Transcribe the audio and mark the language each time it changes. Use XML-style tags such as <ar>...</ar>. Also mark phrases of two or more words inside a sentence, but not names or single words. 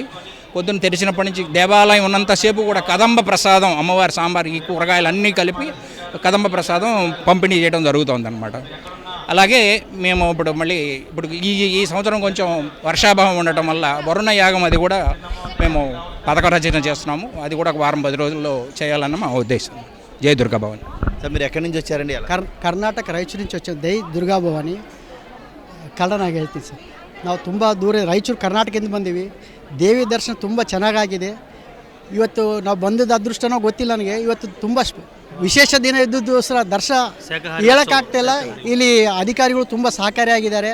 <te>పొద్దున్న తెరిచినప్పటి నుంచి దేవాలయం ఉన్నంతసేపు కూడా కదంబ ప్రసాదం, అమ్మవారి సాంబార్, ఈ కూరగాయలు అన్నీ కలిపి కదంబ ప్రసాదం పంపిణీ చేయడం జరుగుతుంది అన్నమాట. అలాగే మేము ఇప్పుడు ఈ సంవత్సరం కొంచెం వర్షాభావం ఉండటం వల్ల వరుణ యాగం అది కూడా మేము పథక రచన చేస్తున్నాము. అది కూడా ఒక వారం 10 రోజుల్లో చేయాలన్న మా ఉద్దేశం. జై దుర్గా భవాని. సార్, మీరు ఎక్కడి నుంచి వచ్చారండి? ಕರ್ನಾಟಕ ರಾಯಚೂರು నుంచి వచ్చాం.</te> <kn>ಜೈ ದುರ್ಗಾ ಭವಾನಿ ಕನ್ನಡನಾಗಿ ಹೇಳ್ತೀನಿ ಸರ್. ನಾವು ತುಂಬ ದೂರ ರಾಯಚೂರು ಕರ್ನಾಟಕದಿಂದ ಬಂದೀವಿ. ದೇವಿ ದರ್ಶನ ತುಂಬ ಚೆನ್ನಾಗಾಗಿದೆ. ಇವತ್ತು ನಾವು ಬಂದದ್ದು ಅದೃಷ್ಟನೋ ಗೊತ್ತಿಲ್ಲ ನನಗೆ. ಇವತ್ತು ತುಂಬ ವಿಶೇಷ ದಿನ ಇದ್ದದ್ದು ಸರ್. ದರ್ಶನ ಹೇಳೋಕ್ಕಾಗ್ತಾಯಿಲ್ಲ. ಇಲ್ಲಿ ಅಧಿಕಾರಿಗಳು ತುಂಬ ಸಹಕಾರಿಯಾಗಿದ್ದಾರೆ.</kn>